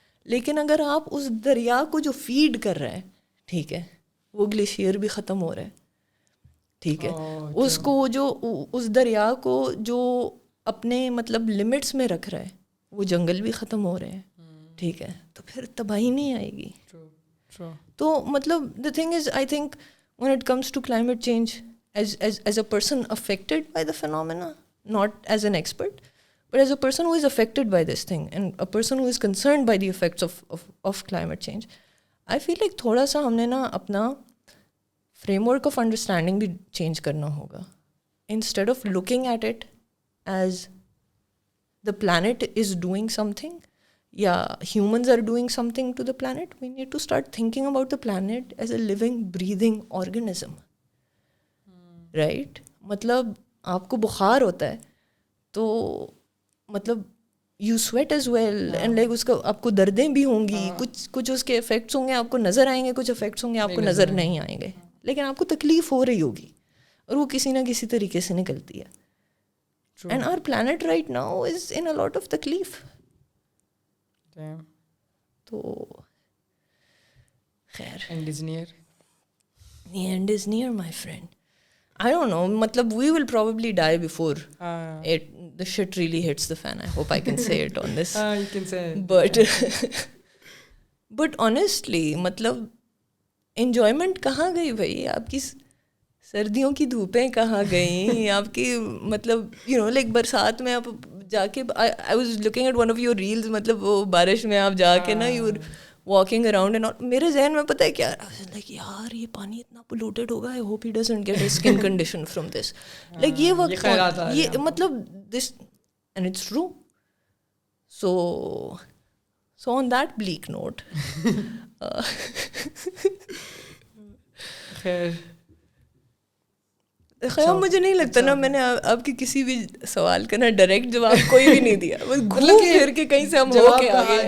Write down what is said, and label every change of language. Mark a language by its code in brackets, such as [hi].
[ur] لیکن اگر آپ اس دریا کو جو فیڈ کر رہا ہے, ٹھیک ہے, وہ گلیشیئر بھی ختم ہو رہا ہے, ٹھیک ہے, اس کو جو اس دریا کو جو اپنے مطلب لمٹس میں رکھ رہا ہے وہ جنگل بھی ختم ہو رہے ہیں, ٹھیک ہے, تو پھر تباہی نہیں آئے گی. تو مطلب [en] the thing is I think when it comes to climate change, as a person affected by the phenomena, not as an expert, but as a person who is affected by this thing and a person who is concerned by the effects of climate change, I feel like [ur] تھوڑا سا ہم نے نا اپنا frame work of understanding بھی change کرنا ہوگا. [en] Instead of looking at it as the planet is doing something, humans are doing something to the planet, we need to start thinking about the planet as a living, breathing organism. Right? [ur] مطلب آپ کو بخار ہوتا ہے تو مطلب [en] you sweat as well, and like [ur] اس کا آپ کو دردیں بھی ہوں گی, کچھ اس کے افیکٹس ہوں گے آپ کو نظر آئیں گے, کچھ افیکٹس ہوں گے آپ کو نظر نہیں آئیں گے, لیکن آپ کو تکلیف ہو رہی ہوگی اور وہ کسی نہ کسی طریقے سے نکلتی ہے. [en] And our planet right now is in a lot of تکلیف. [ur] تو خیر, [en] end is near. The end is near, my friend. I don't know, matlab we will probably die before the shit really hits the fan. I hope I can say it on this. You can say it. [ur] But honestly, matlab enjoyment کہاں گئی بھائی آپ کی, سردیوں کی دھوپیں کہاں گئیں آپ کی, مطلب you know like برسات میں آپ جا کے, [en] I was looking at one of your reels, [ur] مطلب وہ بارش میں آپ جا کے نا [en] you were walking around [ur] and میرے ذہن میں پتہ ہے کیا, I was like یار یہ پانی اتنا polluted ہوگا, [en] I hope he doesn't get a skin condition from this. like [ur] یہ وقت یہ مطلب [en] this, and it's true. So on that bleak note, [ur] خیال مجھے نہیں لگتا نا میں نے آپ کے کسی بھی سوال کا نا ڈائریکٹ جواب کوئی بھی نہیں دیا, بس گھوم پھر کے کہیں سے ہم ہو کے آگے